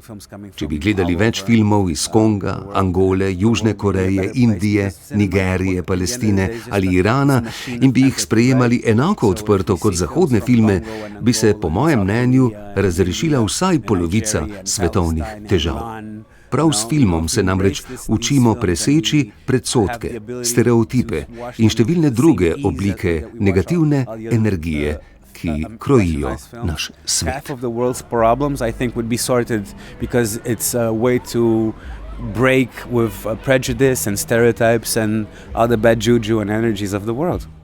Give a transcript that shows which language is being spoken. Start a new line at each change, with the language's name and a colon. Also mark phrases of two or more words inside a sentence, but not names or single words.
Slovenian: Če bi gledali več filmov iz Konga, Angole, Južne Koreje, Indije, Nigerije, Palestine ali Irana in bi jih sprejemali enako odprto kot zahodne filme, bi se, po mojem mnenju, razrešila vsaj polovica svetovnih težav. Prav s filmom se namreč učimo preseči predsodke, stereotipe in številne druge oblike negativne energije, ki krojijo naš svet.
English: Break with prejudice and stereotypes and other bad juju and energies of the world.